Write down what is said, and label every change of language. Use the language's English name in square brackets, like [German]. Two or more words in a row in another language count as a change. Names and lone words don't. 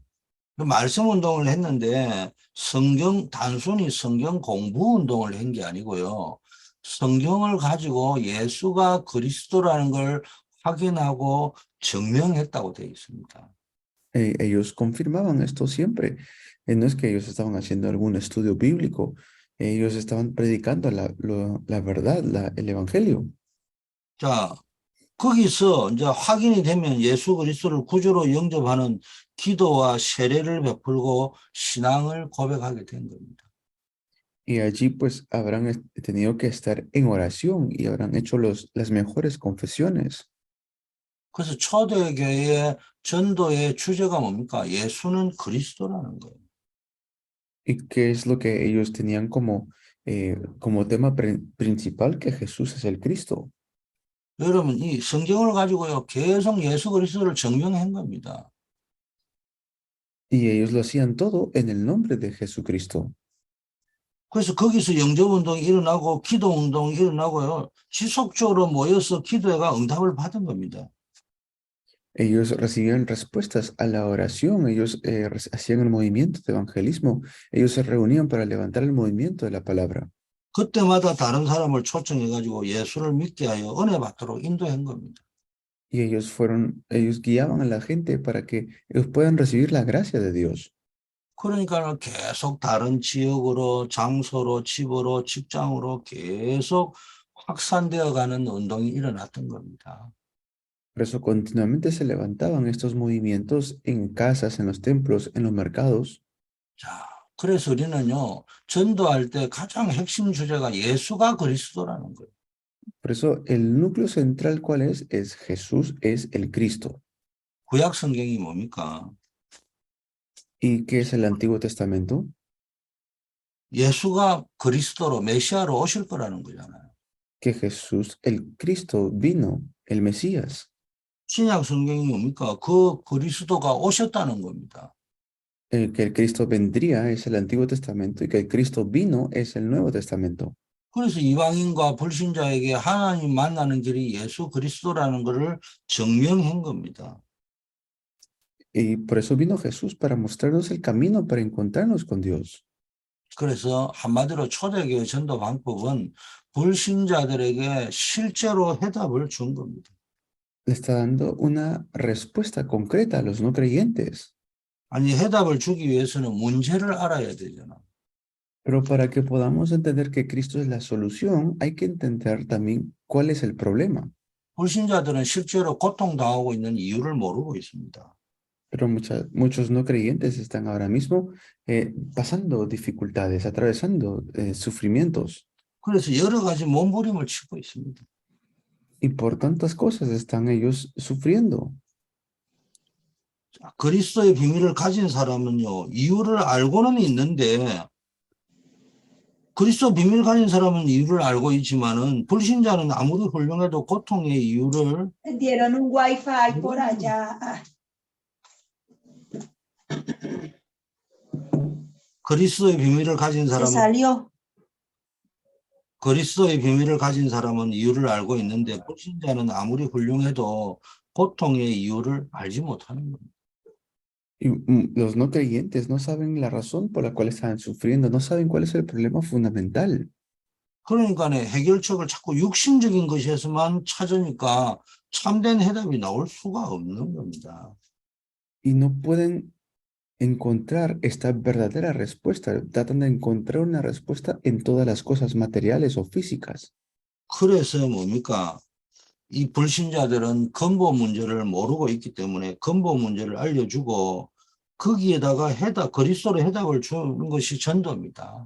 [Korean] 그 말씀 운동을 했는데 단순히 성경 공부 운동을 한 게 아니고요. 성경을 가지고 예수가 그리스도라는 걸 확인하고 증명했다고 되어 있습니다. [Spanish] Ellos confirmaban esto siempre. No es que ellos estaban haciendo algún estudio bíblico, ellos estaban predicando la verdad, el evangelio. [Korean] 자, 거기서 이제 확인이 되면 예수 그리스도를 구주로 영접하는 기도와 세례를 베풀고 신앙을 고백하게 된 겁니다. [Spanish] Y allí pues habrán tenido que estar en oración y habrán hecho las mejores confesiones. [Korean] 그래서 초대교회의 전도의 주제가 뭡니까? 예수는 그리스도라는 거예요. [Spanish] ¿Y qué es lo que ellos tenían como tema principal? Que Jesús es el Cristo. [Korean] 여러분, 이 성경을 가지고요, 계속 예수 그리스도를 증명한 겁니다. [Spanish] Y ellos lo hacían todo en el nombre de Jesucristo. [Korean] 그래서 거기서 영접 운동이 일어나고 기도 운동이 일어나고요, 지속적으로 모여서 기도회가 응답을 받은 겁니다. [Spanish] Ellos recibían respuestas a la oración, ellos hacían el movimiento de evangelismo, ellos se reunían para levantar el movimiento de la palabra. [Korean] 그때마다 다른 사람을 초청해가지고 예수를 믿게 하여 은혜 받도록 인도한 겁니다. [Spanish] Y ellos guiaban a la gente para que ellos puedan recibir la gracia de Dios. [Korean] 그러니까 계속 다른 지역으로, 장소로, 집으로, 직장으로 계속 확산되어 가는 운동이 일어났던 겁니다. [Spanish] Por eso continuamente se levantaban estos movimientos en casas, en los templos, en los mercados. [Korean] 자, 그래서 우리는요, 전도할 때 가장 핵심 주제가 예수가 그리스도라는 거예요. [Spanish] Por eso el núcleo central, ¿cuál es? Es Jesús es el Cristo. [Korean] 구약 성경이 뭡니까? [Spanish] ¿Y qué es el Antiguo Testamento? [Korean] 예수가 그리스도로 메시아로 오실 거라는 거잖아요. [Spanish] Que Jesús, el Cristo, vino, el Mesías. [Korean] 신약 성경이 뭡니까? 그 그리스도가 오셨다는 겁니다. [Spanish] Que el Cristo vendría es el Antiguo Testamento y que el Cristo vino es el Nuevo Testamento. [Korean] 그래서 이방인과 불신자에게 하나님 만나는 길이 예수 그리스도라는 것을 증명한 겁니다. [Spanish] Y por eso vino Jesús para mostrarnos el camino para encontrarnos con Dios. [Korean] 그래서 한마디로 초대교회 전도 방법은 불신자들에게 실제로 해답을 준 겁니다. [Spanish] Le está dando una respuesta concreta a los no creyentes. [Korean] 아니, 해답을 주기 위해서는 문제를 알아야 되잖아. [Spanish] Pero para que podamos entender que Cristo es la solución, hay que entender también cuál es el problema. [Korean] 불신자들은 실제로 고통당하고 있는 이유를 모르고 있습니다. [Spanish] Pero muchos no creyentes están ahora mismo pasando dificultades, atravesando sufrimientos. [Korean] 그래서 여러 가지 몸부림을 치고 있습니다. [Spanish] Y por tantas cosas están ellos sufriendo. [Korean] 자, 그리스도의 비밀을 가진 사람은요, 이유를 알고는 있는데, 그리스도 비밀 가진 사람은 이유를 알고 있지만은, 불신자는 아무리 훌륭해도 고통의 이유를 [Spanish] Dieron un wifi por allá. [Korean] 그리스도의 비밀을 가진 [Spanish] Se [Korean] 사람은 [Spanish] salió. [Korean] 그리스도의 비밀을 가진 사람은 이유를 알고 있는데 불신자는 아무리 훌륭해도 고통의 이유를 알지 못하는 겁니다. [Spanish] Y los no creyentes no saben la razón por la cual están sufriendo, no saben cuál es el problema fundamental. [Korean] 그러니까 해결책을 자꾸 육신적인 것에서만 찾으니까 참된 해답이 나올 수가 없는 겁니다. [Spanish] Y no pueden encontrar esta verdadera respuesta, tratan de encontrar una respuesta en todas las cosas materiales o físicas. [Korean] 그래서 뭡니까? 이 불신자들은 근본 문제를 모르고 있기 때문에 근본 문제를 알려주고 거기에다가 그리스도로 해답을 주는 것이 전도입니다.